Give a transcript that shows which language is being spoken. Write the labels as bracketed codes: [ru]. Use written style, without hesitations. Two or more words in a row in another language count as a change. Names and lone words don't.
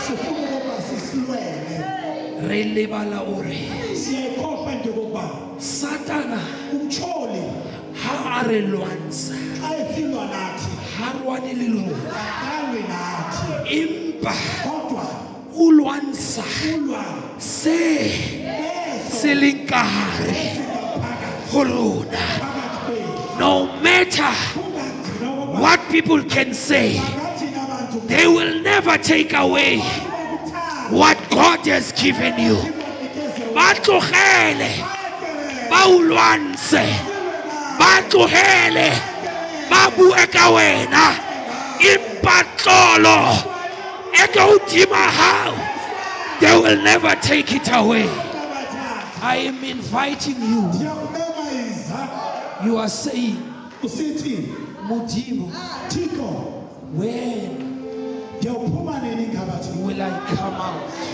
[st] re lebala ore Satana ha a re lwantsha ha rwane le rona, empa o lwantsha se leng ka hare ho rona. [en] No matter what people can say, they will never take away what God has given you. [st] Batlogele ba o lwantshe, batlogele ba bue ka wena, empa tlolo [en] They will never take it away. I am inviting you. You are saying, Mudimu, when will I come out?